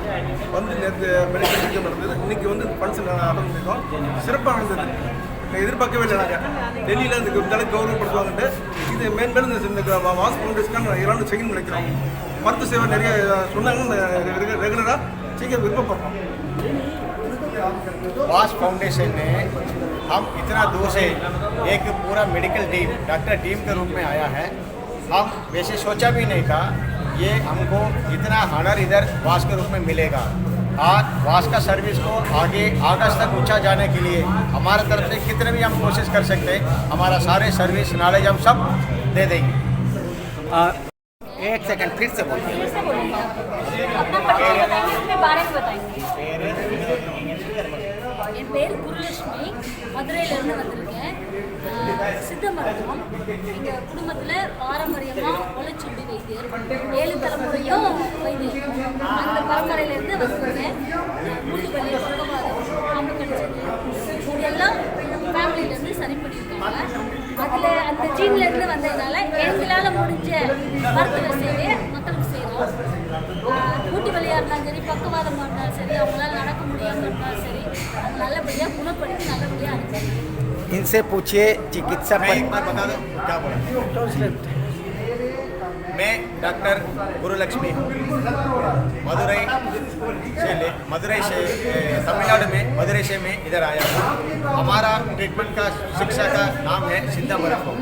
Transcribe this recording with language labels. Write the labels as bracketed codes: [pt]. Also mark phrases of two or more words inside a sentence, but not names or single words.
[ta] வந்து நேற்று [en] medical exam [ta] நடந்தது, இன்றைக்கி வந்து [en] function attend [ta] பண்ணியிருக்கோம். சிறப்பாக நடந்தது. எதிர்பார்க்கவே இல்லை, நாங்கள் டெல்லியில் இந்த அளவுக்கு கௌரவப்படுத்துவாங்கன்ட்டு. இது மேன்மேலும் இந்த வாஸ் ஃபவுண்டேஷனுக்காக எல்லாரும் செய்யணும்னு நினைக்கிறோம். மருத்துவ சேவை நிறைய சொன்னாங்க, ரெகுலராக செய்ய விருப்பப்படுறோம். [hi] वास फाउंडेशन ने हम इतना दूर से एक पूरा [en] medical team, doctor team [hi] के रूप में आया है. हम वैसे सोचा भी नहीं था ये हमको इतना ऑनर इधर वास के रूप में मिलेगा. आज वास का सर्विस को आगे आकाश तक ऊंचा जाने के लिए हमारे तरफ से कितने भी हम कोशिश कर सकते हैं, हमारा सारे [en] service knowledge [hi] हम सब दे देंगे. एक सेकंड फिर से बोलिए. [ta] என் பேர் குருலட்சுமி, மதுரையிலேருந்து வந்திருக்கேன். சித்த மருத்துவம் எங்கள் குடும்பத்தில் பாரம்பரியமாக ஒலைச்சுண்டி வைத்தியர், 7 தலைமுறையும் வைத்தியர். அந்த பரம்பரையிலேருந்து வந்திருக்கேன். மூட்டு வலி, பக்கவாதம், பாம்பு கடிச்சது இதெல்லாம் ஃபேமிலியிலேருந்து சரி பண்ணியிருக்காங்க. அதில் அந்த ஜீன்லேருந்து வந்ததுனால எங்களால் முடிஞ்ச மருத்துவ சேவையை மக்களுக்கு செய்கிறோம். மூட்டு வலியாக இருந்தாலும் சரி, பக்கவாதமாக இருந்தாலும் சரி, அவங்களால நடக்க முடியாமல் இருந்தாலும் சரி, அது நல்லபடியாக குணப்படுத்தி நல்லபடியாக அனுப்பிடுறோம். [hi] इनसे पूछिए चिकित्सा पर एक बार बता दो क्या बोला. मैं डॉक्टर गुरुलक्ष्मी हूँ. मदुरई से तमिलनाडु में मदुरई से मैं इधर आया हूँ. हमारा ट्रीटमेंट का शिक्षा का नाम है [ta] சித்த மருத்துவம்.